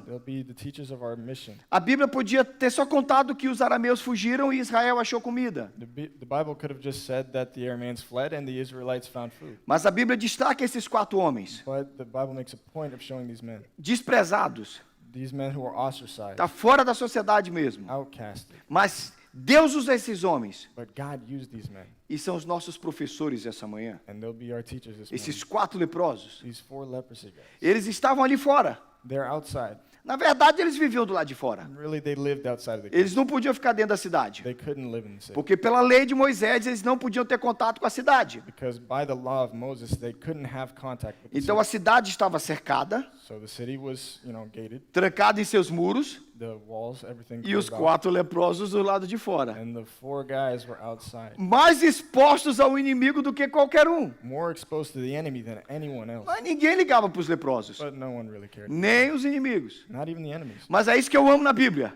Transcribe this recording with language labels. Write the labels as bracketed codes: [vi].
[en] They'll be the teachers of our mission. [pt] A Bíblia podia ter só contado que os arameus fugiram e Israel achou comida. [en] The Bible could have just said that the Arameans fled and the Israelites found food. [pt] Mas a Bíblia destaca esses 4 homens, [en] But the Bible makes a point of showing these men, [pt] desprezados. [en] these men who are ostracized, [pt] Está fora da sociedade mesmo. [en] outcasted. [pt] Mas Deus usa esses homens. [en] But God used these men, [pt] E são os nossos professores essa manhã. [en] and they'll be our teachers this [pt] Esses [en] morning. [pt] 4 leprosos. [en] These 4 leprosy guys. [pt] Eles estavam ali fora. [en] They're outside. [pt] Na verdade, eles viviam do lado de fora. [en] And really, they lived outside of the [pt] Eles não podiam ficar dentro da cidade. [en] They couldn't live in the city. [pt] Porque pela lei de Moisés, eles não podiam ter contato com a cidade. [en] Because by the law of Moses, they couldn't have contact with the [pt] Então a [en] city. [pt] cidade estava cercada, [en] So the city was, gated. [pt] trancada em seus muros, [en] The walls, everything [pt] e os [en] closed off. [pt] 4 leprosos do lado de fora. [en] And the 4 guys were outside, [pt] Mais expostos ao inimigo do que qualquer um. [en] more exposed to the enemy than anyone else. [pt] Mas ninguém ligava para os leprosos, [en] But no one really cared. [pt] nem os inimigos. [en] Not even the enemies. [pt] Mas é isso que eu amo na Bíblia.